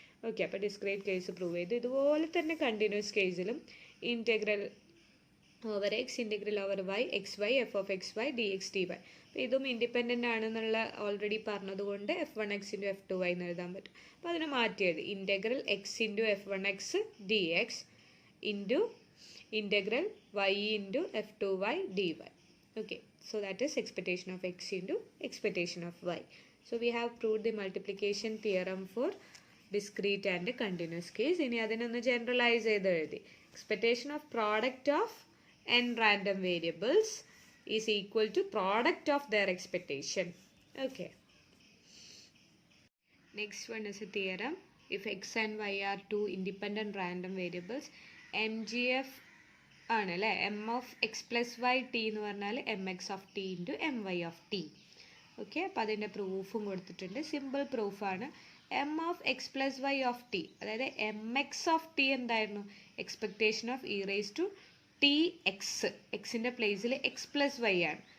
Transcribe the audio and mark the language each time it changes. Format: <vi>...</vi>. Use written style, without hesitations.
<ml>Okay, അപ്പോൾ discrete case prove ചെയ്തു. ഇതുപോലെ തന്നെ കണ്ടിന്യൂസ് കേസിലും integral over X integral over Y X Y F of X Y D X D Y. അപ്പോൾ ഇതും ഇൻഡിപെൻഡൻ്റ് ആണെന്നുള്ള ഓൾറെഡി പറഞ്ഞതുകൊണ്ട് F one X into F to Y എന്ന് എഴുതാൻ പറ്റും. അപ്പോൾ അതിനെ മാറ്റി എഴുതി integral X into F one X D X into integral Y into F to Y D Y.</ml> <en>Okay, so that is expectation of x into expectation of y. So we have proved the multiplication theorem for discrete and continuous case.</en> <ml>ഇനി അതിനൊന്ന് generalise ചെയ്ത് എഴുതി.</ml> <en>Expectation of product of n random variables is equal to product of their expectation. Okay. Next one is a theorem. If x and y are two independent random variables,</en> <ml>MGF ആണല്ലേ,</ml> <en>M of X plus Y T</en> <ml>എന്ന് പറഞ്ഞാൽ</ml> <en>M X of T into M Y of T.</en> <ml>Okay, അപ്പോൾ അതിൻ്റെ പ്രൂഫും കൊടുത്തിട്ടുണ്ട്. Simple പ്രൂഫാണ്. M of X plus Y of T, അതായത് M X of T എന്തായിരുന്നു, expectation of E raise to T X, എക്സിൻ്റെ പ്ലേസിൽ എക്സ് പ്ലസ് വൈ ആണ്.</ml>